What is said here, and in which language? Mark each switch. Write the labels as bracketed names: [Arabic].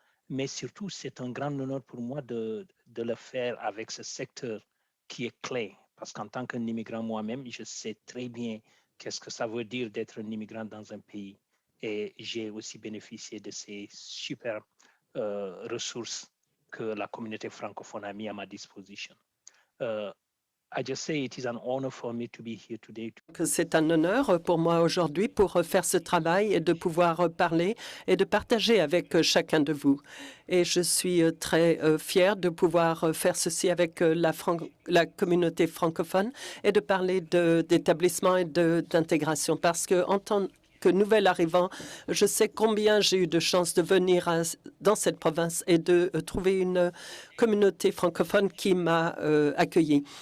[French] Mais surtout, c'est un grand honneur pour moi de le faire avec ce secteur qui est clé. Parce qu'en tant qu'un immigrant moi-même, je sais très bien qu'est-ce que ça veut dire d'être un immigrant dans un pays. Et j'ai aussi bénéficié de ces super ressources que la communauté francophone a mis à ma disposition. [English] I just say it is an honor for me to be here today. [French] C'est un honneur pour moi aujourd'hui pour faire ce travail et de pouvoir parler et de partager avec chacun de vous. Et je suis très fière de pouvoir faire ceci avec la communauté francophone et de parler d'établissement et d'intégration parce que en tant que nouvel arrivant, je sais combien j'ai eu de chance de venir dans cette province et de trouver une communauté francophone qui m'a accueilli.